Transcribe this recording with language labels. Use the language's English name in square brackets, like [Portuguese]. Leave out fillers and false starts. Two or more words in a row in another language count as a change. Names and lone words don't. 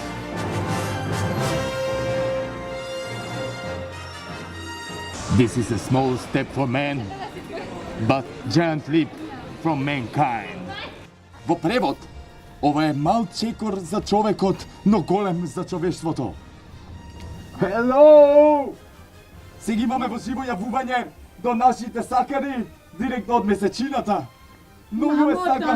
[English] This is a small step for man, but giant leap from mankind. [Macedonian] Во превод, ова е мал чекор за човекот, но голем за човештвото. [English] Hello! [Macedonian] Сега имаме во живо јавување до нашите сакари, директно од месечината. Многу ве сакам.